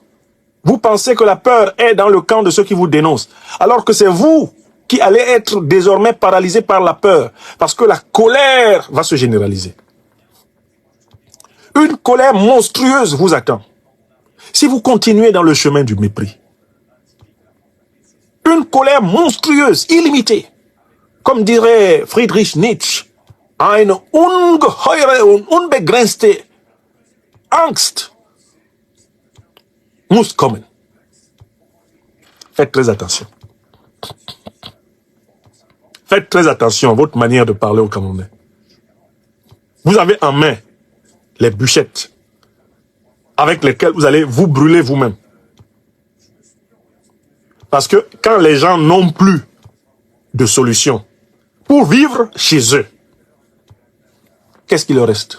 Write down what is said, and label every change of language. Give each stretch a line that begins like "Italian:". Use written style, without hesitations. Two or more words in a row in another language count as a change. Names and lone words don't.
French: Vous pensez que la peur est dans le camp de ceux qui vous dénoncent, alors que c'est vous qui allez être désormais paralysés par la peur, parce que la colère va se généraliser. Une colère monstrueuse vous attend. Si vous continuez dans le chemin du mépris, une colère monstrueuse, illimitée, comme dirait Friedrich Nietzsche,
German: eine ungeheure und unbegrenzte Angst muss kommen.
French: Faites très attention. Faites très attention à votre manière de parler aux Camerounais. Vous avez en main les bûchettes avec lesquelles vous allez vous brûler vous-même. Parce que quand les gens n'ont plus de solution pour vivre chez eux, qu'est-ce qu'il leur reste?